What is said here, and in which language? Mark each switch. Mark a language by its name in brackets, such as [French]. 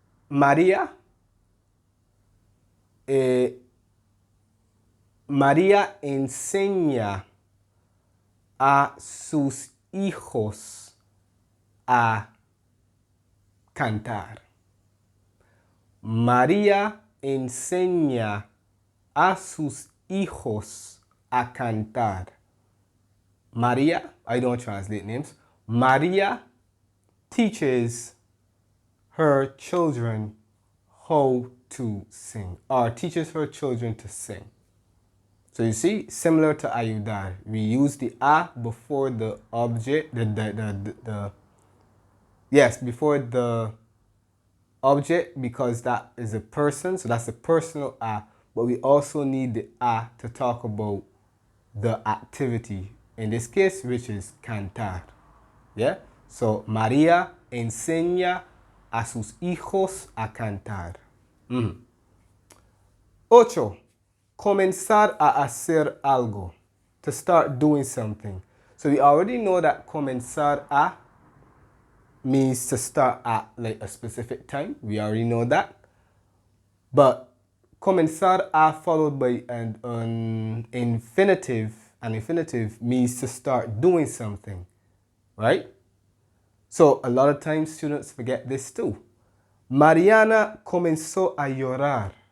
[Spanish] María María enseña a sus hijos a cantar. María enseña a sus hijos a cantar. [English] María, I don't translate names. María teaches her children how to sing, or teaches her children to sing. So you see, similar to ayudar, we use the a before the object, before the object, because that is a person, so that's a personal a, but we also need the a to talk about the activity, in this case, which is cantar. Yeah? [Spanish] So, María enseña a sus hijos a cantar. 8. Comenzar a hacer algo. [English] To start doing something. So we already know that comenzar a means to start at like a specific time. We already know that. But comenzar a followed by an infinitive means to start doing something. Right? So a lot of times students forget this too. [Spanish] Mariana comenzó a llorar.